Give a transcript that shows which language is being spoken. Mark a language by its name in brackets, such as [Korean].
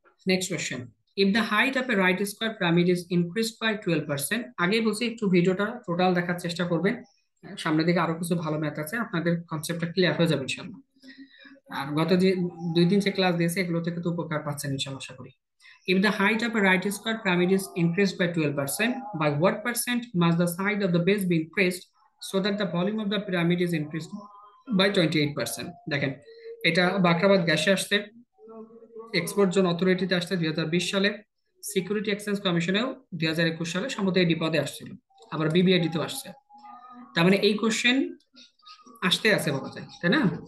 [English] Next question, if the height of a right square pyramid is increased by 12%। [Bangla] আগেই বলছি একটু ভিডিওটা total দেখার চেষ্টা করবেন, সামনের দিকে আরো কিছু ভালো ম্যাথ আছে, আপনাদের কনসেপ্টটা ক্লিয়ার হয়ে যাবে ইনশাল্লাহ। আর গত যে 2 দিন যে ক্লাস দিয়েছে, এগুলো থেকে তো উপকার পাচ্ছেন ইনশাল্লাহ, আশা করি। [English] If the height of a right square pyramid is increased by 12%, by what percent must the side of the base be increased so that the volume of the pyramid is increased by 28%? [Bangla] দেখেন, এটা বাখরাবাদ গ্যাসে আসছে, export zone অথরিটিতে আসছে 2020 সালে, security exchange কমিশনেও 2021 সালে সম্ভবত এই বিপদে আসছিল, আবার বিবিআইডিতেও আসছে। তার মানে এই কোশ্চেন আসতে আছে বলা যায়, তাই না?